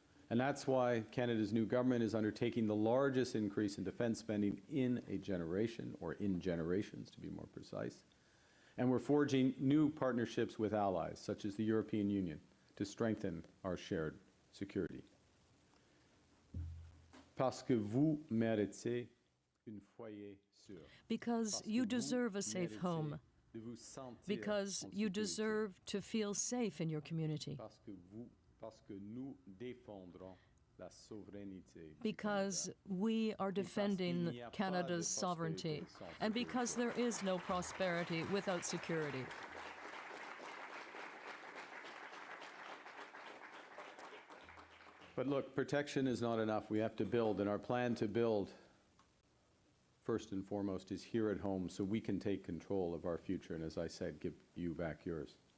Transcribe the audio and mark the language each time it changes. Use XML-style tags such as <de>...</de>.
<en>And that's why Canada's new government is undertaking the largest increase in defense spending in a generation, or in generations to be more precise. And we're forging new partnerships with allies, such as the European Union, to strengthen our shared security.</en> <fr>Parce que vous méritez un foyer sûr.</fr> <en>Because you deserve a safe home. Because you deserve to feel safe in your community.</en> <fr>Parce que nous défendrons la souveraineté.</fr> <en>Because we are defending Canada's sovereignty, and because there is no prosperity without security. But look, protection is not enough. We have to build, and our plan to build, first and foremost, is here at home so we can take control of our future and, as I said, give you back yours.</en>